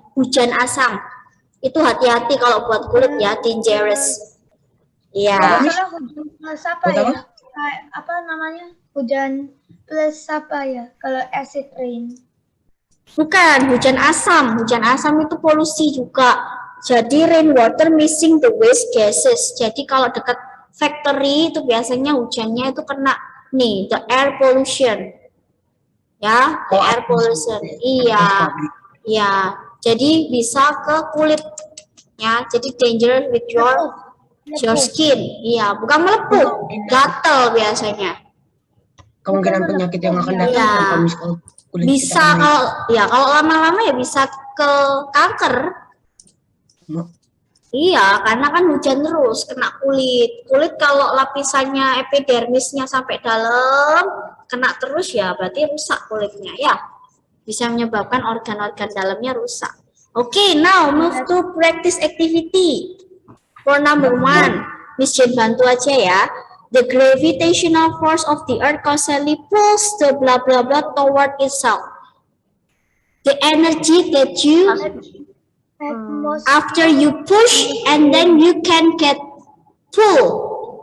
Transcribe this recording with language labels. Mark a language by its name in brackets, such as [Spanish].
[Indonesian] Hujan asam. Itu hati-hati kalau buat kulit ya, dangerous. Iya. Kalau hujan plus apa ya? Apa namanya? Hujan plus apa ya? Kalau acid rain. Bukan, hujan asam. Hujan asam itu polusi juga. Jadi [English] rainwater mixing the waste gases. [Indonesian] Jadi kalau dekat factory itu biasanya hujannya itu kena nih [English] the air pollution. [Indonesian] Ya, [English] the air pollution. [Indonesian] Iya. Ya, jadi bisa ke kulit. Ya, jadi [English] dangerous with your skin. [Indonesian] Iya, bukan melepuh, gatal biasanya. Kemungkinan penyakit yang akan datang Iya. kalau misalkan kulit Bisa kita kalau lama-lama ya bisa ke kanker. Iya, karena kan hujan terus kena kulit. Kulit kalau lapisannya epidermisnya sampai dalam kena terus ya berarti rusak kulitnya ya. Bisa menyebabkan organ-organ dalamnya rusak. [English] Okay, now move to practice activity. For number 1, Miss Jen [Indonesian] bantu aja ya. [English] The gravitational force of the earth constantly pulls the blah blah blah toward itself. The energy that you after you push and then you can get pull.